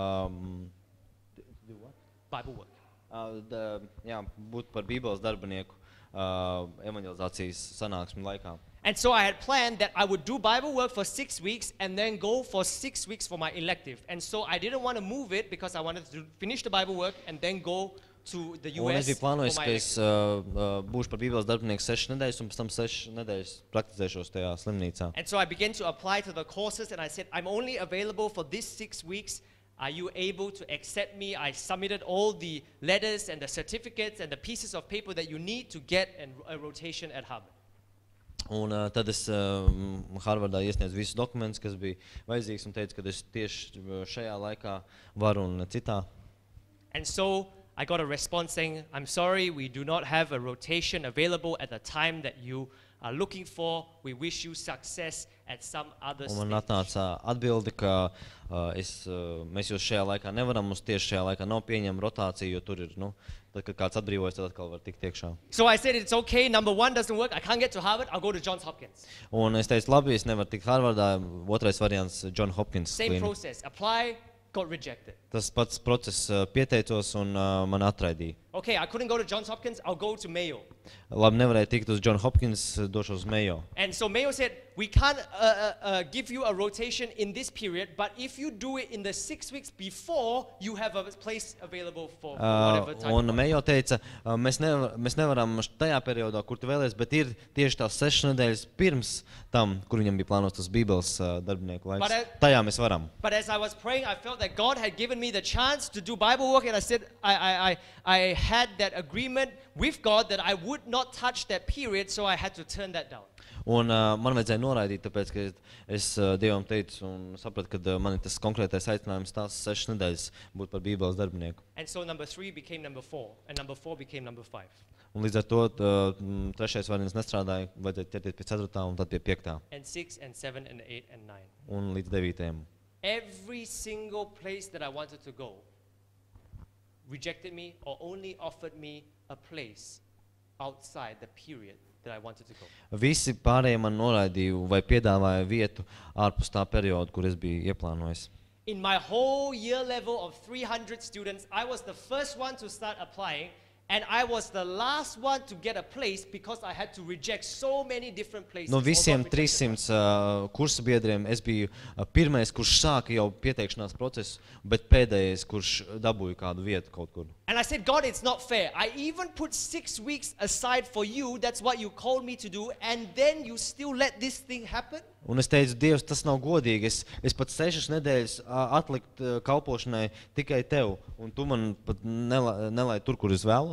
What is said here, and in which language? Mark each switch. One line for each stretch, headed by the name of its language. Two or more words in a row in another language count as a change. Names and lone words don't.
English: Bible work.
Latvian: Būt par Bībeles darbinieku evangelizācijas sanāksmi laikā.
English: And so I had planned that I would do Bible work for 6 weeks and then go for 6 weeks for my elective. And so I didn't want to move it because I wanted to finish the Bible work and then go to the
Latvian: Un es
English: US
Latvian: biju
English: for
Latvian: plānojis,
English: my
Latvian: ka es
English: elective.
Latvian: būšu par Bībeles darbinieku 6 nedēļas un pēc tam 6 nedēļas praktizēšos tajā slimnīcā.
English: And so I began to apply to the courses and I said, I'm only available for these 6 weeks. Are you able to accept me? I submitted all the letters and the certificates and the pieces of paper that you need to get a rotation at Harvard.
Latvian: Un tad es Harvardā iesniedzu visus dokumentus, kas bija vajadzīgs, un teicu, ka es tieši šajā laikā varu un citā.
English: And so I got a response saying, I'm sorry, we do not have a rotation available at the time that you are looking for. We wish you success at some other
Latvian: Un man
English: stage.
Latvian: atnāca atbildi, ka mēs jūs šajā laikā nevaram, mums tieši šajā laikā nav pieņemama rotācija, jo tur ir, tad, kad kāds atbrīvojas, tad atkal var tikt iekšā.
English: So I said, it's okay, number 1 doesn't work, I can't get to Harvard, I'll go to Johns Hopkins.
Latvian: Un es teicu, labi, es nevaru tikt Harvardā, otrais variants John Hopkins
English: Same
Latvian: klīnika.
English: process, apply, got rejected.
Latvian: Tas pats process pieteicos un man atraidīja.
English: Okay, I couldn't go to Johns Hopkins, I'll go to Mayo.
Latvian: Labi, nevarēju tikt uz John Hopkins, došos uz Mayo.
English: And so Mayo said, we can't give you a rotation in this period, but if you do it in the 6 weeks before, you have a place available for whatever time.
Latvian: Un Mayo teica, mēs nevaram tajā periodā, kur tu vēlies, bet ir tieši tās 6 nedēļas pirms tam, kur viņam bija plānots tas Bībeles darbinieku laiks. Tajā mēs varam.
English: But as I was praying, I felt that God had given me the chance to do Bible work, and I said, I had that agreement with God that I would not touch that period, so I had to turn that down.
Latvian: Un man vajadzēja noraidīt, tāpēc, ka es Dievam teicu un sapratu, ka man ir tas konkrētais aicinājums tās 6 nedēļas būt par Bībeles darbinieku.
English: And so number 3 became number 4, and number 4 became number 5.
Latvian: Un līdz ar to trešais variants nestrādāja, vajadzēja ķerties pie 4. un tad pie 5.
English: And 6 and 7 and 8 and 9.
Latvian: Un līdz 9.
English: Every single place that I wanted to go rejected me or only offered me a place outside the period that I wanted to go.
Latvian: Visi pārējie man noraidīja vai piedāvāja vietu ārpus tā perioda, kur es biju ieplānojis.
English: In my whole year level of 300 students, I was the first one to start applying, And I was the last one to get a place because I had to reject so many different places.
Latvian: No
English: All
Latvian: visiem
English: got rejected.
Latvian: 300 kursa biedriem es biju pirmais, kurš sāka jau pieteikšanās procesu, bet pēdējais, kurš dabūja kādu vietu kaut kur.
English: And I said, God, it's not fair. I even put 6 weeks aside for you. That's what you called me to do. And then you still let this thing happen?
Latvian: Un es teicu, Dievs, tas nav godīgi. Es pat 6 nedēļas atlikt kalpošanai tikai tev, un tu man pat nelaid tur, kur es vēlos.